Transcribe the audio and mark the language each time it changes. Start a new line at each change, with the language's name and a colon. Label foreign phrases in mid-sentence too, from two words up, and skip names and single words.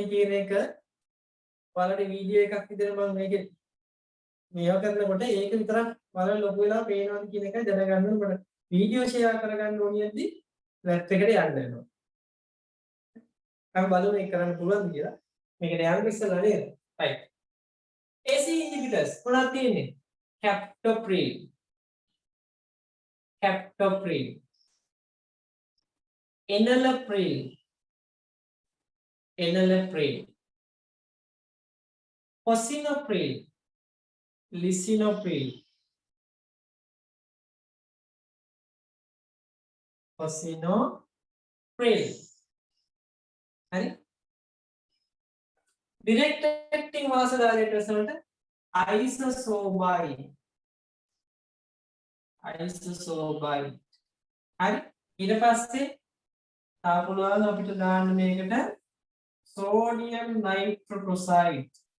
Sinhala: කියන එක ඔයාලට වීඩියෝ එකක් විතර මම මේකේ මේවා කරනකොට ඒක විතරක් ඔයාලට ලොකු වෙලා පේනවාද කියන එකයි දැනගන්න ඕනේ මට
English: video share
Sinhala: කරගන්න ඕනියදී ලැප් එකට යන්න වෙනවා අපි බලමු මේක කරන්න පුළුවන්ද කියලා මේකට යන්න ඉස්සෙල්ලා නේද
English: right AC inhibitors
Sinhala: මොනවද තියෙන්නේ captopril
English: enalapril lisinopril හරි direct acting vasodilators වලට isosomide
Sinhala: හරි ඊට පස්සේ තාපුලවල අපිට දාන්න මේකට
English: sodium nitroprusside